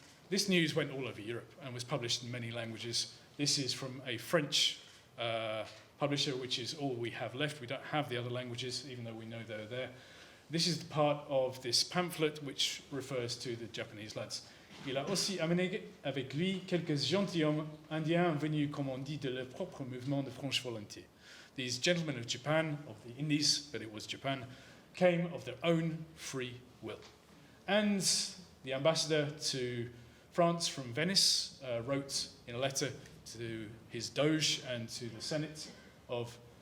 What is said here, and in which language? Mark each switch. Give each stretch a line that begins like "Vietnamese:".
English: This news went all over Europe and was published in many languages. This is from a French publisher, which is all we have left. We don't have the other languages, even though we know they're there. This is part of this pamphlet which refers to the Japanese lads.
French: Il a aussi amené avec lui quelques gentilshommes indiens venus, comme on dit, de leur propre mouvement de franche volonté.
English: These gentlemen of Japan, of the Indies, but it was Japan, came of their own free will. And the ambassador to France from Venice wrote in a letter to his Doge and to the Senate of